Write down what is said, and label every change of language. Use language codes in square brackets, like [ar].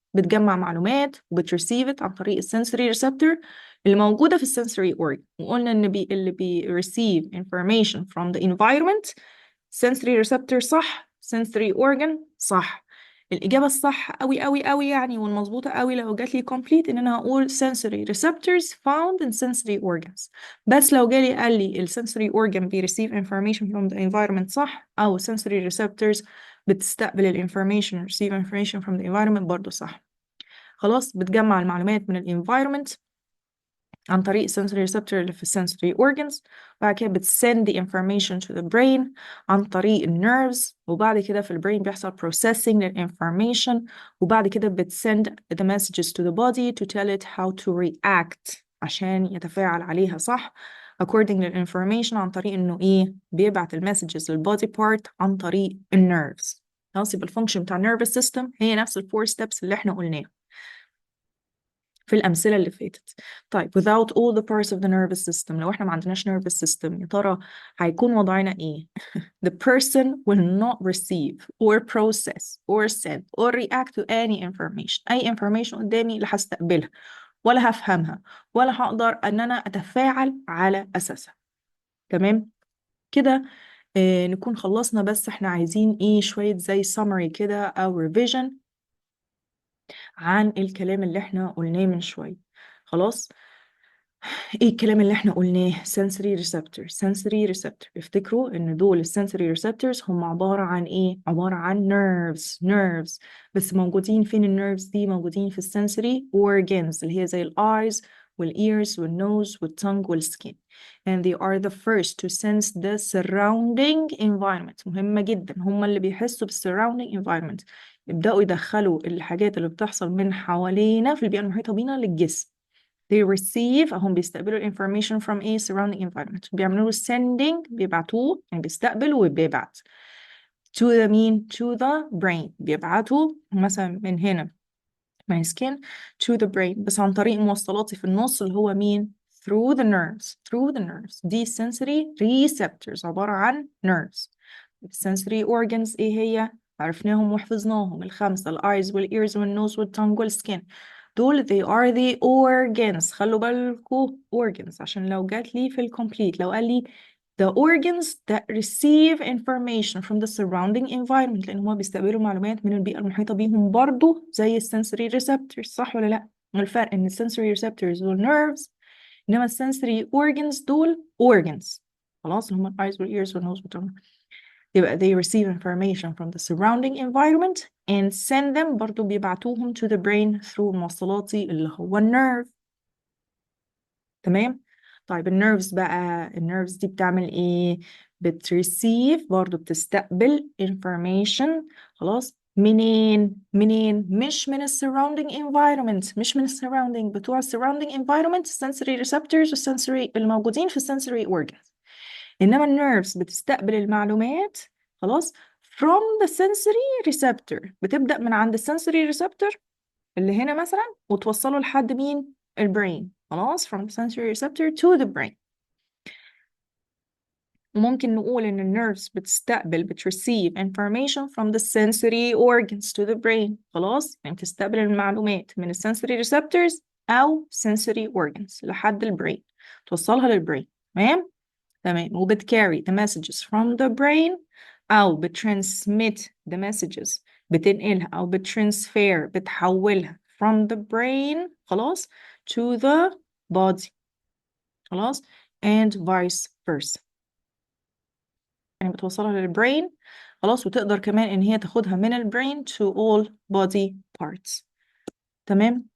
[ar] بتجمع معلومات وبتريسيف عن طريق السنسوري ريسبتور اللي موجودة في السنسوري organ. وقلنا ان اللي [en] receive information from the environment sensory receptor صح، sensory organ صح. [ar] الإجابة الصح أوي أوي أوي يعني والمظبوطة أوي لو جات لي complete إن أنا هقول [en] sensory receptors found in sensory organs. [ar] بس لو جالي قال لي ال sensory organ بي receive information from the environment صح، أو sensory receptors بتستقبل ال information receive information from the environment برضو صح. خلاص بتجمع المعلومات من ال environment عن طريق sensory receptor اللي في sensory organs، بعد كده بتسند the information to the brain عن طريق nerves، وبعد كده في البرين بيحصل processing للinformation، وبعد كده بتسند the messages to the body to tell it how to react عشان يتفاعل عليها صح according للinformation عن طريق انه ايه بيبعت المسجز للبودي part عن طريق النيرفز. خلاص يبقى الفانكشن بتاع nervous system هي نفس الفور ستيبس اللي احنا قلناها في الأمثلة اللي فاتت. طيب without all the parts of the nervous system، لو احنا ما عندناش nervous system يا ترى هيكون وضعنا ايه؟ [en] The person will not receive or process or send or react to any information. [ar] أي information قدامي لا هستقبلها ولا هفهمها ولا هقدر أن أنا أتفاعل على أساسها. تمام؟ كده نكون خلصنا، بس احنا عايزين ايه شوية زي summary كده أو revision عن الكلام اللي احنا قلناه من شوية. خلاص ايه الكلام اللي احنا قلناه؟ sensory receptor sensory receptor افتكروا ان دول السنسوري receptors هم عبارة عن ايه؟ عبارة عن nerves بس موجودين فين النيرفز دي؟ موجودين في السنسوري organs اللي هي زي الايز والايرز والنوز والtongue والسكين [en] and they are the first to sense the surrounding environment. [ar] مهمة جدا، هم اللي بيحسوا بالsurrounding environment، يبدأوا يدخلوا الحاجات اللي بتحصل من حوالينا في البيئة المحيطة بينا للجسم. they receive هم بيستقبلوا information from a surrounding environment، بيعملوا sending بيبعتوه يعني بيستقبل وبيبعت to the mean to the brain، بيبعتوا مثلا من هنا my skin to the brain بس عن طريق موصلاتي في النص اللي هو مين؟ through the nerves دي sensory receptors عبارة عن nerves. sensory organs ايه هي؟ عرفناهم وحفظناهم الخمسة الايز والايرز والنوز والtongue والسكين، دول they are the organs. خلوا بالكوا organs عشان لو جات لي في الكومبليت لو قال لي [en] the organs that receive information from the surrounding environment، [ar] لأن هما بيستقبلوا معلومات من البيئة المحيطة بيهم برضو زي السنسوري receptors صح ولا لأ؟ الفرق إن السنسوري receptors دول nerves، إنما السنسوري organs دول organs. خلاص اللي هما الeyes والears والnose والtongue. [en] يبقى they receive information from the surrounding environment and send them [ar] برضو بيبعتوهم [en] to the brain through [ar] موصلاتي اللي هو النيرف. تمام؟ طيب النيرفز بقى، النيرفز دي بتعمل ايه؟ بتريسيف، برضو بتستقبل information. خلاص، منين؟ مش من ال surrounding environment، مش من ال surrounding بتوع ال surrounding environment sensory receptors والsensory الموجودين في sensory organs. إنما النيرفز بتستقبل المعلومات، خلاص، [en] from the sensory receptor. [ar] بتبدأ من عند الsensory receptor اللي هنا مثلا وتوصله لحد مين؟ البرين. [en] خلاص، from the sensory receptor to the brain. [ar] وممكن نقول إن النيرفز بتreceive information from the sensory organs to the brain. خلاص، يعني بتستقبل المعلومات من الsensory receptors أو sensory organs لحد البرين، توصلها للبرين. تمام. وبتcarry the messages [en] from the brain [ar] أو بتtransmit the messages، بتنقلها أو بتحولها from the brain، خلاص، to the body. خلاص، and vice versa. يعني بتوصلها للبرين، خلاص، وتقدر كمان إن هي تاخدها من البرين to all body parts. تمام.